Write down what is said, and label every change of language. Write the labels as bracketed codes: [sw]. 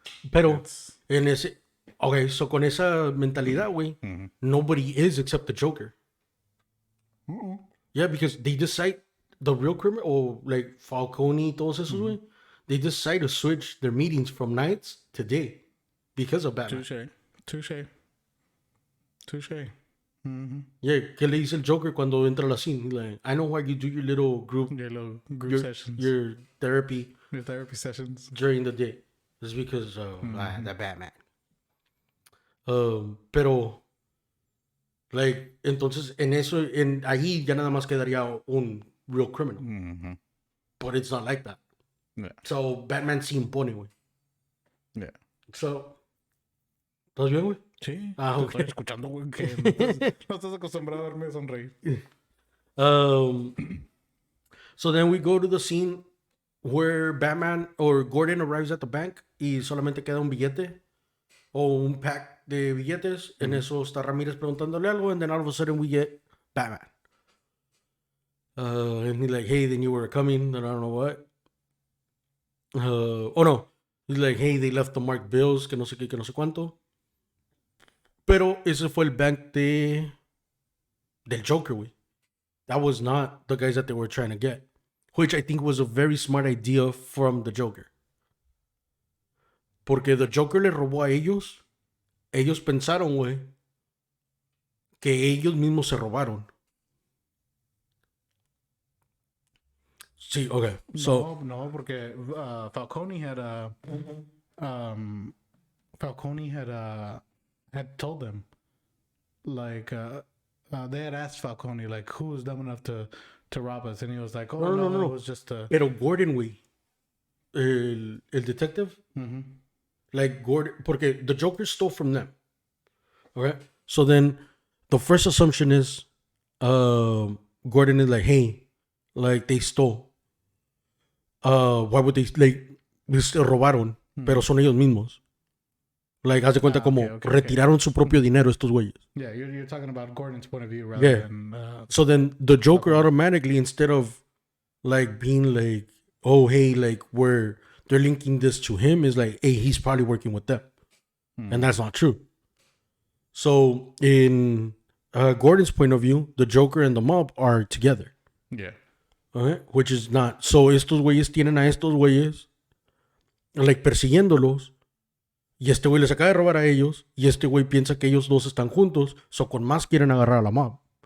[es] Pero, en ese... Okay, so con esa mentalidad, güey, [en] nobody is except the Joker. Yeah, because they decide, the real criminal, or like Falcone, [es] todos esos, güey, [en] they decide to switch their meetings from nights to day because of Batman. Touche. [es] Yeah, ¿qué le dice el Joker cuando entra a la scene? [en] Like, I know why you do your little group, Your little group sessions. your therapy Your therapy sessions. during the day. It's because of the Batman. [es] Pero, like, entonces, en eso, ahí ya nada más quedaría un real criminal. [en] But it's not like that. Yeah. [es] So, Batman se impone, güey. [en] Yeah. [es] So, ¿estás bien, güey? Sí. Ah, Te ok. estoy escuchando, güey. Que no estás acostumbrado a verme sonreír. [en] So then we go to the scene where Batman or Gordon arrives at the bank [es] y solamente queda un billete o un pack de billetes. En eso está Ramírez preguntándole algo, [en] and then all of a sudden we get Batman. And he's like, hey, they knew we were coming, and I don't know what. Oh no, he's like, hey, they left the marked bills, [es] que no sé qué, que no sé cuánto. Pero ese fue el bank del Joker, güey. [en] That was not the guys that they were trying to get. Which I think was a very smart idea from the Joker. [es] Porque the Joker le robó a ellos. Ellos pensaron, güey, que ellos mismos se robaron. Sí, okay. So, no, porque [en] Falcone had told them, like, they had asked Falcone like who was dumb enough to rob us, and he was like, "Oh No. it was just a." [es] Pero Gordon, güey, el detective, like Gordon, porque [en] the Joker stole from them. Okay, so then the first assumption is, Gordon is like, hey, like they stole. Why would they like? [es] Robaron, pero son ellos mismos. Like, haz de cuenta como [en] okay. [es] retiraron su propio dinero estos güeyes. [en] Yeah, you're talking about Gordon's point of view rather than. So then the Joker automatically, instead of like being like, oh hey, like they're linking this to him, is like, hey, he's probably working with them, and that's not true. So in Gordon's point of view, the Joker and the mob are together. Yeah. Okay? Which is not. [es] So estos güeyes tienen a estos güeyes like persiguiéndolos. Y este güey les acaba de robar a ellos. Y este güey piensa que ellos dos están juntos. So con más quieren agarrar a la mob.